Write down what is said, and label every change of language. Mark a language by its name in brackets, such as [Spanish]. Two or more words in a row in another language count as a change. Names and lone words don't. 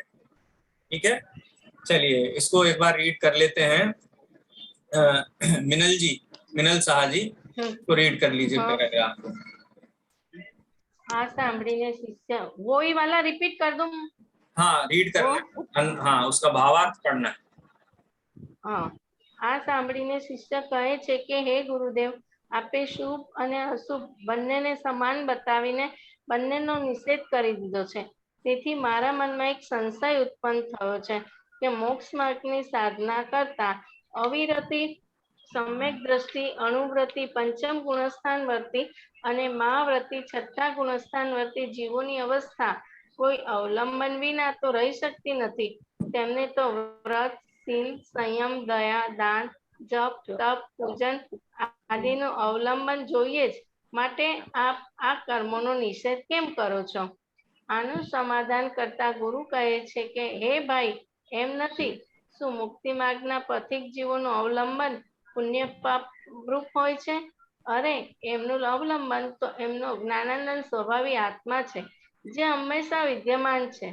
[Hindi] ठीक है, चलिए इसको एक बार रीड कर लेते हैं। मिनल शाह जी को रीड कर लीजिए पैराग्राफ को। हाँ, [Gujarati] સાંભળીને શિષ્ય, [Hindi] वो ही वाला रिपीट कर दूं? हाँ, रीड करना, हाँ उसका भावार्थ पढ़ना है। हाँ, [Gujarati] આ સાંભળીને શિષ્ય કહે છે કે હે ગુરુદેવ, આપે શુભ અને અશુભ બંનેને સમાન બતાવીને બંનેનો નિષેધ કરી દીધો છે। તેથી મારા મનમાં એક સંશય ઉત્પન્ન થયો છે કે મોક્ષ માર્ગની સાધના કરતા અવિરતિ, સમ્યક દ્રષ્ટિ, અણુવ્રતિ, પંચમ ગુણસ્થાન વર્તી અને મહાવ્રતિ છઠ્ઠા ગુણસ્થાન વર્તી જીવોની અવસ્થા કોઈ અવલંબન વિના તો રહી શકતી નથી। તેમને તો વ્રત, શીલ, સંયમ, દયા, દાન, જપ, તપ, પૂજન આદિનું અવલંબન જોઈએ જ। માટે આપ આ કર્મોનો નિષેધ કેમ કરો છો? આનું સમાધાન કરતા ગુરુ કહે છે કે હે ભાઈ, એમ નથી। શું મુક્તિ માર્ગના પથિક જીવોનું અવલંબન પુણ્ય પાપ રૂપ હોય છે? અરે, એમનું અવલંબન તો એમનો જ્ઞાનાનંદ સ્વભાવી આત્મા છે, જે હંમેશા વિદ્યમાન છે।